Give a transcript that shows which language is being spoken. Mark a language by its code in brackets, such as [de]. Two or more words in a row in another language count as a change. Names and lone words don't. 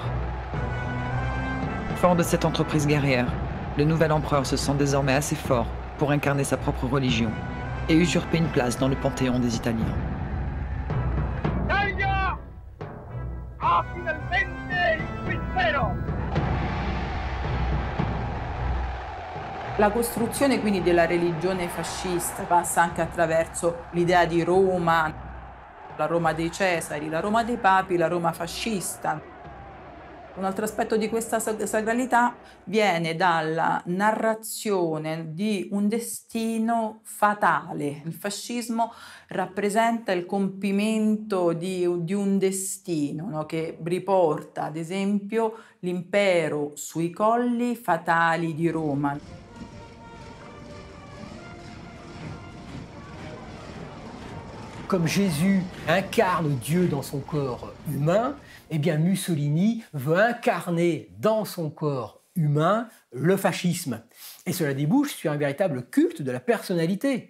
[fr] Fort de cette entreprise guerrière, le nouvel empereur se sent désormais assez fort pour incarner sa propre religion et usurper une place dans le panthéon des Italiens. [it] La costruzione quindi della religione fascista passa anche attraverso l'idea di Roma, la Roma dei Cesari, la Roma dei Papi, la Roma fascista. Un altro aspetto di questa sacralità viene dalla narrazione di un destino fatale. Il fascismo rappresenta il compimento di un destino, no? Che riporta, ad esempio, l'impero sui colli fatali di Roma. [fr] Comme Jésus incarne Dieu dans son corps humain, eh bien Mussolini veut incarner dans son corps humain le fascisme. Et cela débouche sur un véritable culte de la personnalité.